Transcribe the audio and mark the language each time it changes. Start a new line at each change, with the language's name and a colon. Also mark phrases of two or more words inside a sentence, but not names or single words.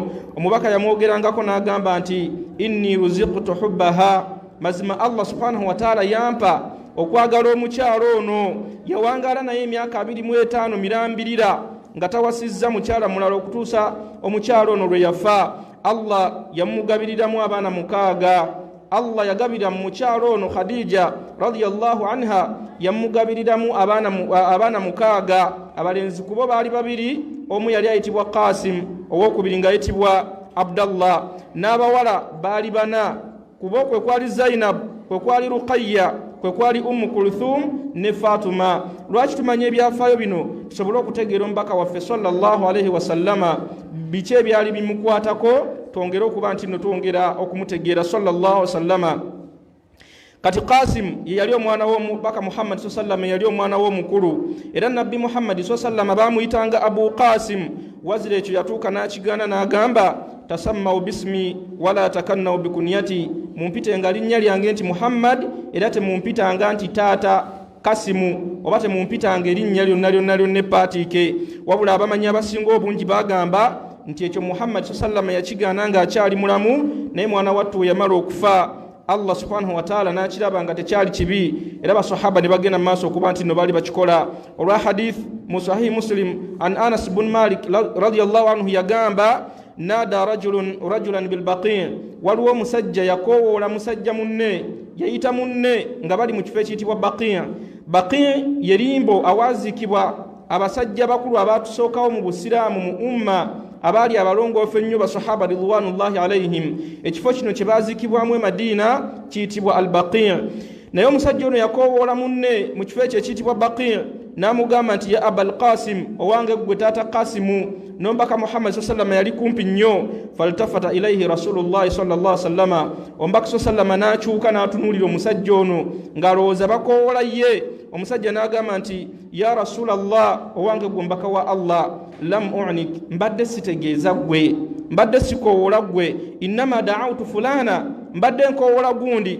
Ganda: Omubaka yamwogerangako n'agamba nti
Arabic: إني رزقت حبها,
Ganda: mazima Allah
Arabic: سبحانه وتعالى
Ganda: yampa okwagala omukyalo ono. Yawangala naye emyaka 25 mirambirira nga tawasizza mukyala mulala okutuusa omukyalo ono lwe yafa. Allah yamugabiriramu abaana 6. Allah yagabira mu mukyalo ono Khadija
Arabic: رضي الله عنها
Ganda: yamugabiriramu abaana 6. Abalenzi kubo baali 2, omu yali ayitibwa Qasim, owokubiri nga ayitibwa Abdallah, n'abawala baali 4. Kubo kwe kwali Zainab, kwe kwali Ruqayya, kwe kwali Kulthum ne Fatuma. Lwaki tumanye ebyafaayo bino? Tusobole okutegeera omubaka waffe
Arabic: صلى الله عليه وسلم
Ganda: biki ebyali bimukwatako, twongere okuba nti no twongera okumutegeera
Arabic: صلى الله عليه وسلم.
Ganda: Kati Qasim yali omwana w'omubaka Muhammad sallallahu yali omwana w'omukulu era Nabbi Muhammad sallallahu bamuyitanga Abu Qasim. Wazira ekyo yatuuka n'akigana n'agamba
Arabic: تسموا باسمي ولا تكنوا بكنيتي,
Ganda: mumpitenga linnya lyange nti Muhammad era temumpitanga nti taata Kasimu oba temumpitanga erinnya lyonna epaatiike. Wabula abamanyi abasinga obungi bagamba nti ekyo Muhammad sallallahu yakigaana nga akyali mulamu, naye mwana wattu yamala okufa. Allah
Arabic: سبحانه وتعالى
Ganda: n'akiraba nga tekyali kibi era basahaba ne bagenda maaso okuba nti no baali bakikola. Olwa hadith mu Sahih Muslim an Anas bin Malik
Arabic: رضي الله عنه
Ganda: yagamba
Arabic: نادى رجلا بالبقيع',
Ganda: waliwo musajja yakowoola musajja munne, yayita munne nga bali mu kifo ekiyitibwa Baqi'. Baqi' yerimbo awaazikibwa abasajja bakulu abaatusookawo mu busiraamu mu umma abaali abalongoofu ennyo basahaba
Arabic: رضوان الله عليهم.
Ganda: Ekifo kino kye baazikibwamu e Madiina kiyitibwa al-Baqi'. Naye omusajja ono yakowoola munne mu kifo ekyo ekiyitibwa Baqi', n'amugamba nti
Arabic: يا أبا القاسم,
Ganda: owange gwe taata Qasimu. N'omubaka Muhammad sallallahu yali kumpi nnyo.
Arabic: فالتفت إليه رسول الله صلى الله سلم,
Ganda: omubaka sallallahu n'akyuka n'atunuulira omusajja ono ng'alowooza bakowoola ye. Omusajja n'agamba nti
Arabic: يا رسول الله,
Ganda: owange gwe omubaka wa Allah,
Arabic: لم أعنك,
Ganda: mbadde sitegeeza gwe, mbadde sikowoola gwe,
Arabic: إنما دعوت فلانا,
Ganda: mbadde nkowoola gundi.